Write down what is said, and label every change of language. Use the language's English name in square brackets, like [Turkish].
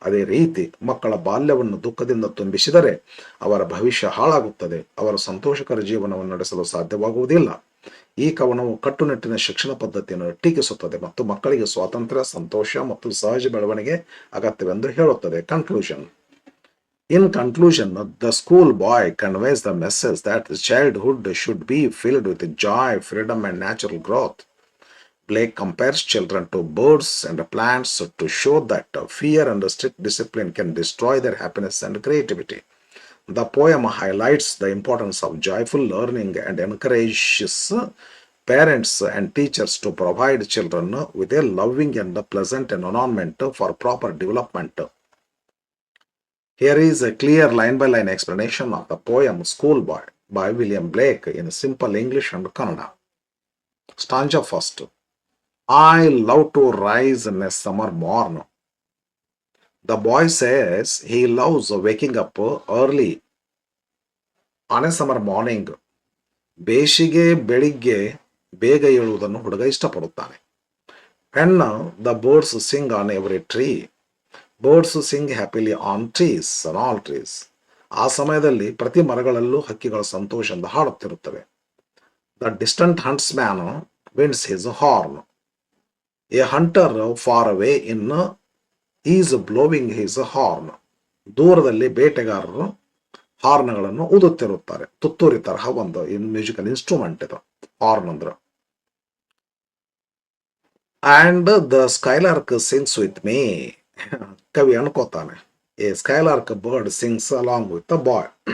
[Kannada] ಅದೇ ರೀತಿ ಮಕ್ಕಳ ಬಾಲ್ಯವನ್ನು ದುಃಖದಿಂದ ತುಂಬಿಸಿದರೆ ಅವರ ಭವಿಷ್ಯ ಹಾಳಾಗುತ್ತದೆ. ಅವರು ಸಂತೋಷಕರ ಜೀವನವನ್ನು ನಡೆಸಲು ಸಾಧ್ಯವಾಗುವುದಿಲ್ಲ. ಈ ಕವನವು ಕಟ್ಟುನಿಟ್ಟಿನ ಶಿಕ್ಷಣ ಪದ್ಧತಿಯನ್ನು ಟೀಕಿಸುತ್ತದೆ ಮತ್ತು ಮಕ್ಕಳಿಗೆ ಸ್ವಾತಂತ್ರ್ಯ, ಸಂತೋಷ ಮತ್ತು ಸಹಜ ಬೆಳವಣಿಗೆ ಅಗತ್ಯವೆಂದು ಹೇಳುತ್ತದೆ. [English] Conclusion. In conclusion, the schoolboy conveys the message that childhood should be filled with joy, freedom, and natural growth. Blake compares children to birds and plants to show that fear and strict discipline can destroy their happiness and creativity. The poem highlights the importance of joyful learning and encourages parents and teachers to provide children with a loving and pleasant environment for proper development. Here is a clear line-by-line explanation of the poem Schoolboy by William Blake in simple English and Kannada. Stanza first. I love to rise in a summer morn. The boy says he loves waking up early on a summer morning. [Kannada] ಬೇಸಿಗೆ ಬೆಳಿಗ್ಗೆ ಬೇಗ ಏಳುವುದನ್ನು ಹುಡುಗ ಇಷ್ಟಪಡುತ್ತಾನೆ. [English] When the birds sing on every tree. Birds sing happily on trees, on all trees. [Kannada] ಆ ಸಮಯದಲ್ಲಿ ಪ್ರತಿ ಮರಗಳಲ್ಲೂ ಹಕ್ಕಿಗಳ ಸಂತೋಷದಿಂದ ಹಾಡುತ್ತಿರುತ್ತವೆ. The distant huntsman winds his horn. A hunter far away in is blowing his horn. ದೂರದಲ್ಲಿ ಬೇಟೆಗಾರರು ಹಾರ್ನ್ಗಳನ್ನು ಊದುತ್ತಿರುತ್ತಾರೆ. ತುತ್ತೂರಿ ತರಹ ಒಂದು ಮ್ಯೂಸಿಕಲ್ ಇನ್ಸ್ಟ್ರೂಮೆಂಟ್ ಇದು ಹಾರ್ನ್ ಅಂದ್ರೆ. [English] And the skylark sings with me. [Kannada] ಕವಿ ಅನ್ಕೋತಾನೆ. [English] A skylark bird sings along with the boy.